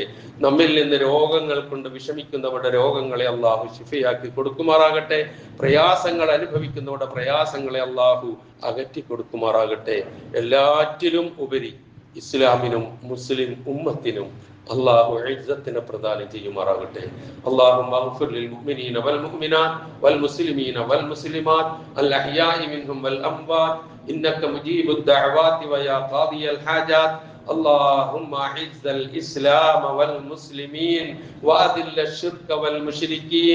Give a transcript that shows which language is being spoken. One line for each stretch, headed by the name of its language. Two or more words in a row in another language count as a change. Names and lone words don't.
Malayalam: നമ്മിൽ നിന്ന് രോഗങ്ങൾ കൊണ്ട് വിഷമിക്കുന്നവരുടെ രോഗങ്ങളെ അള്ളാഹു ശിഫയാക്കി കൊടുക്കുമാറാകട്ടെ. പ്രയാസങ്ങൾ അനുഭവിക്കുന്നവരുടെ പ്രയാസങ്ങളെ അള്ളാഹു അകറ്റി കൊടുക്കുമാറാകട്ടെ. എല്ലാറ്റിലും ഉപരി ഇസ്ലാമിനും മുസ്ലിം ഉമ്മത്തിനും അള്ളാഹു ഇസ്സത്തിനെ പ്രദാനം ചെയ്യുമാറാകട്ടെ.
Arabic: اللهم اغفر للمؤمنين والمؤمنات والمسلمين والمسلمات الأحياء منهم والأموات إنك مجيب الدعوات ويا قاضي الحاجات. اللهم اعز الاسلام والمسلمين واذل الشرك والمشركين.